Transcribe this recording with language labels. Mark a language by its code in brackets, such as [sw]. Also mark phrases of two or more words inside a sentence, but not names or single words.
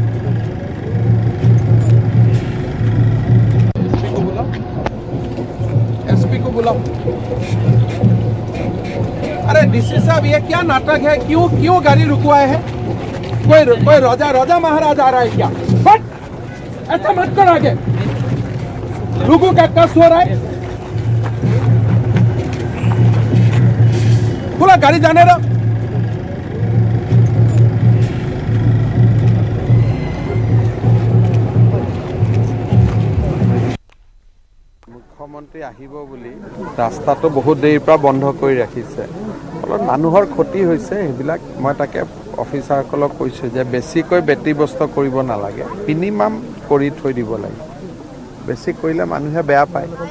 [hi] एसपी को बुलाओ अरे डीसी साहब ये क्या नाटक है क्यों गाड़ी रुकवाए हैं कोई राजा महाराज आ रहा है क्या बट ऐसा मत कर आगे लोगों का कष्ट हो रहा है बोला गाड़ी जाने दो [as] মুখ্যমন্ত্ৰী আহিব বুলি ৰাস্তাটো বহুত দেৰিৰ পৰা বন্ধ কৰি ৰাখিছে অলপ মানুহৰ ক্ষতি হৈছে সেইবিলাক মই তাকে অফিচাৰসকলক কৈছোঁ যে বেছিকৈ ব্যতিব্যস্ত কৰিব নালাগে মিনিমাম কৰি থৈ দিব লাগে বেছি কৰিলে মানুহে বেয়া পায়